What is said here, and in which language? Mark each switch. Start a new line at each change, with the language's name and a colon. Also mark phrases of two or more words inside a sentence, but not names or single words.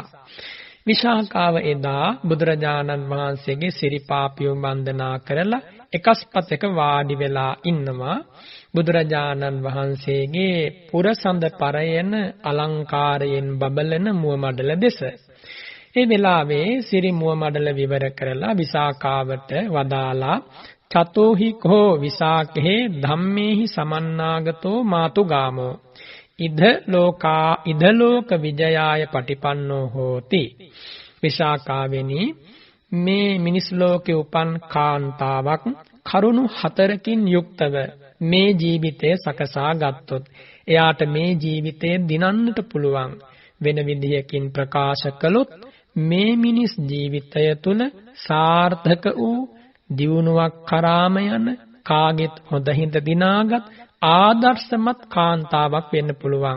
Sinhala: විශාකාව එදා බුදුරජාණන් වහන්සේගේ සිරිපාපියුම් වන්දනා කරලා එකස්පතක වාඩි වෙලා ඉන්නවා. බුදුරජාණන් වහන්සේගේ පුරසඳ පරයන අලංකාරයෙන් බබලන මුව මඩල දෙස. ඒ වෙලාවේ සිරි මුව මඩල විවර කරලා විසාකාවට වදාලා
Pali: චතෝහි කෝ විසාකේ ධම්මේහි සමන්නාගතෝ මාතුගාමෝ ඉද ලෝක විජයාය පටිපන්නෝ හෝති.
Sinhala: විශාකාවෙනි මේ මිනිස් ලෝකේ උපන් කාන්තාවක් කරුණු 4කින් යුක්තව මේ ජීවිතය සකසා ගත්තොත් එයාට මේ ජීවිතය දිනන්නට පුළුවන්. වෙන විදිහකින් ප්‍රකාශ කළොත් මේ මිනිස් ජීවිතය තුල සාර්ථක වූ දියුණුවක් කරාම යන කාගෙත් හොඳින්ද දිනාගත් ආදර්ශමත් කාන්තාවක් වෙන්න පුළුවන්.